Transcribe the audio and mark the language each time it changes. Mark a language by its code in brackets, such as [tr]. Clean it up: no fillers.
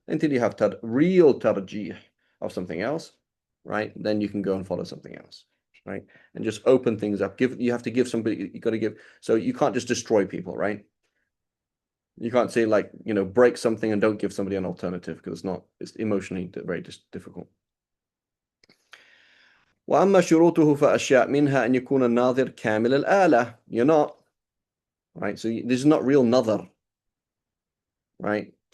[en] Until you have real tarjih of something else, right? Then you can go and follow something else, right? And just open things up. You have to give somebody, you got to give. So you can't just destroy people, right? You can't say like, break something and don't give somebody an alternative because it's emotionally very difficult. [ar] وأما شروطه فأشياء منها أن يكون الناظر كامل الآلة. [en] You're not, right? So this is not real nazar, right?